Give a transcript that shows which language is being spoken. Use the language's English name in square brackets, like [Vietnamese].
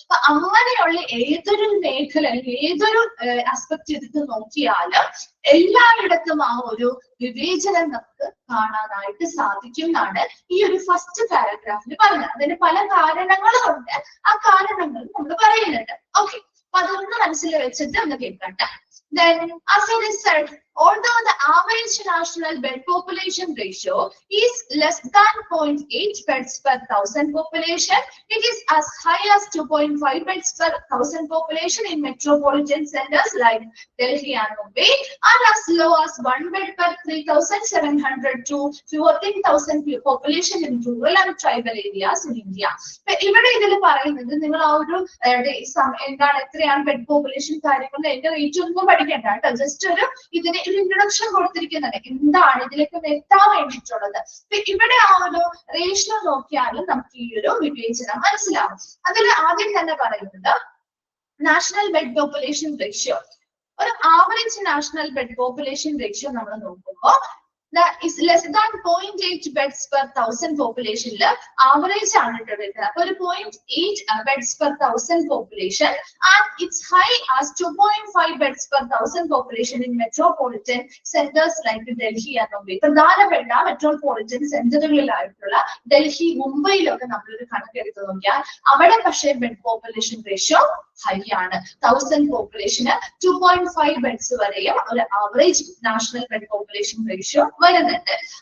[Malayalam] അപ്പൊ അങ്ങനെയുള്ള ഏതൊരു മേഖല, ഏതൊരു ആസ്പെക്ട് എടുത്ത് നോക്കിയാലും എല്ലായിടത്തും ആ ഒരു വിവേചനം നമുക്ക് കാണാനായിട്ട് സാധിക്കും എന്നാണ് ഈ ഒരു ഫസ്റ്റ് പാരഗ്രാഫിൽ പറഞ്ഞത്. അതിന് പല കാരണങ്ങളുണ്ട്, ആ കാരണങ്ങൾ നമ്മൾ പറയുന്നുണ്ട്. ഓക്കെ, അപ്പൊ അതൊന്ന് മനസ്സിൽ വെച്ചിട്ട് ഒന്ന് കേൾക്കട്ടെ. [English] Then, as it is said, although the average national bed population ratio is less than 0.8 beds per 1,000 population, it is as high as 2.5 beds per 1,000 population in metropolitan centers like Delhi and Mumbai, and as low as 1 bed per 3,700 to 14,000 population in rural and tribal areas in India. [Malayalam] ഇവിടെ ഇതിൽ പറയുന്നത്, നിങ്ങൾ ആ ഒരു എന്താണ് എത്രയാണ് bed population കാര്യങ്ങൾ എന്റെ റേറ്റ് ഒന്നും പഠിക്കണ്ട കേട്ടോ. ജസ്റ്റ് ഒരു ഇതിന് ഒരു ഇൻട്രൊഡക്ഷൻ കൊടുത്തിരിക്കുന്നുണ്ട്, എന്താണ് ഇതിലേക്ക് എത്താൻ വേണ്ടിയിട്ടുള്ളത്. ഇവിടെ ആ ഒരു റേഷ്യോ നോക്കിയാലും നമുക്ക് ഈ ഒരു വിവേചനം മനസ്സിലാവും. അതിൽ ആദ്യം തന്നെ പറയുന്നത് നാഷണൽ ബെഡ് പോപ്പുലേഷൻ റേഷ്യോ. ഒരു average national bed population ratio നമ്മൾ നോക്കുമ്പോൾ [English] is less than 0.8 beds per 1000 population average [Malayalam] ആണ് ട്ടോ വരുന്നത്. അപ്പോൾ ഒരു [English] 0.8 beds per 1000 population and it's high as 2.5 beds per 1000 population in metropolitan centers like Delhi and Mumbai. [Malayalam] പ്രധാനപ്പെട്ട metropolitan സെന്ററുകളിലായിട്ടുള്ള Delhi മുംബൈയിലൊക്കെ നമ്മളൊരു കണക്കെടുത്ത് നോക്കിയാൽ അവിടെ പക്ഷേ ബെഡ് പോപ്പുലേഷൻ റേഷ്യോ ഹൈ ആണ്. 1000 പോപ്പുലേഷന് 2.5 ബെഡ്സ് വരെയും ഒരു average national bed population ratio വരുന്നുണ്ട്.